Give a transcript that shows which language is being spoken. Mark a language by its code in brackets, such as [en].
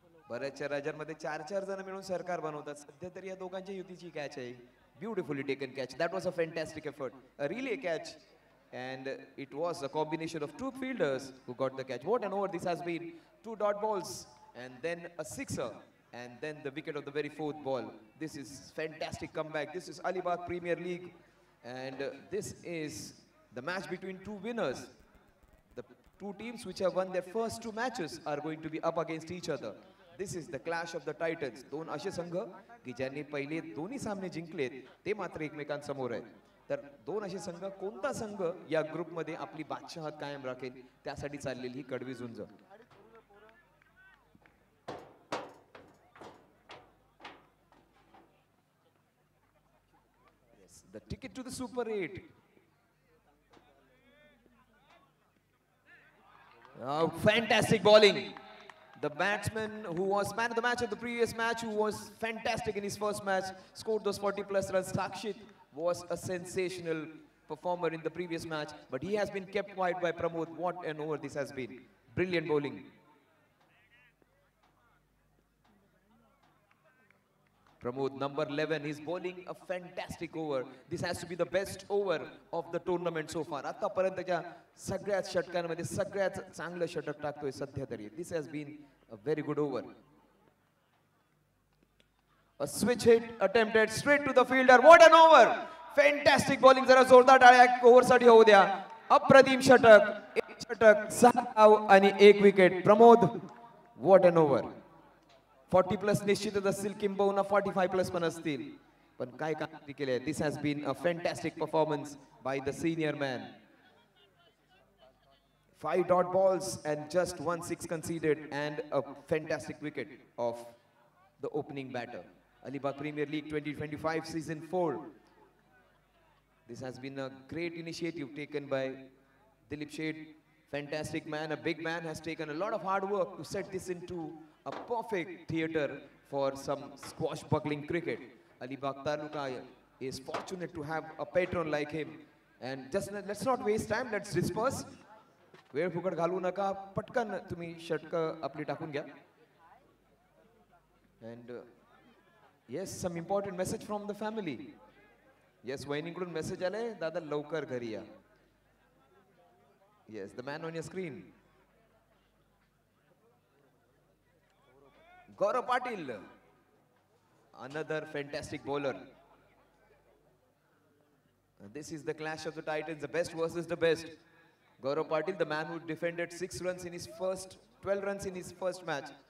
[mr] बऱ्याचशा राज्यांमध्ये 4-4 जण मिळून सरकार बनवतात. सध्या तरी या दोघांच्या युतीची कॅच आहे. [en] Beautifully taken catch. That was a fantastic effort. A relay catch. And it was a combination of two fielders who got the catch. What an over this has been. 2 dot balls and then a sixer. And then the wicket of the very fourth ball. This is fantastic comeback. This is Alibag Premier League. And this is the match between two winners. The two teams which have won their first 2 matches are going to be up against each other. This is the clash of the titans. [mr] दोन असे संघ की ज्यांनी पहिले दोन्ही सामने जिंकलेत ते मात्र एकमेकांसमोर आहेत. तर दोन असे संघ कोणता संघ या ग्रुप मध्ये आपली बादशाहत कायम राखेल त्यासाठी चाललेली ही कडवी झुंज. [en] The ticket to the Super 8. Fantastic bowling. The batsman who was man of the match of the previous match, who was fantastic in his first match, scored those 40+ runs. Sakshit was a sensational performer in the previous match, but he has been kept quiet by Pramod. What an over this has been. Brilliant bowling. Pramod, number 11, is bowling a fantastic over. This has to be the best over of the tournament so far. [mr] आतापर्यंतच्या सगळ्याच षटकांमध्ये सगळ्यात चांगलं षटक टाकतोय सध्या तरी. [en] This has been a very good over. A switch hit attempted straight to the fielder. What an over! Fantastic bowling. [mr] जरा जोरदार टाळ्या ओव्हर साठी होऊ द्या. अप्रतिम षटक, एक षटक, 6 धाव आणि 1 wicket. [en] Pramod, what an over. [mr] 40+ निश्चितच असतील, किंबहुना 45+ पण असतील. पण काय कामगिरी केली आहे. [en] This has been a fantastic performance by the senior man. 5 dot balls and just 1 6 conceded and a fantastic wicket of the opening batter. Alibag Premier League 2025 season 4. This has been a great initiative taken by Dilip Sheth. Fantastic man, a big man, has taken a lot of hard work to set this into a perfect theatre for some squashbuckling cricket. Alibag Taluka is fortunate to have a patron like him. And just let's not waste time, let's disperse. [mr] वेळ फुकट घालू नका, पटकन तुम्ही षटकं आपली टाकून घ्या. [en] And yes, some important message from the family. [mr] Yes, वहिनीकडून message आले, दादा लवकर घरी या. [en] Yes, the man on your screen. Gaurav Patil, another fantastic bowler. This is the clash of the titans, the best versus the best. Gaurav Patil, the man who defended 6 runs in his first, 12 runs in his first match.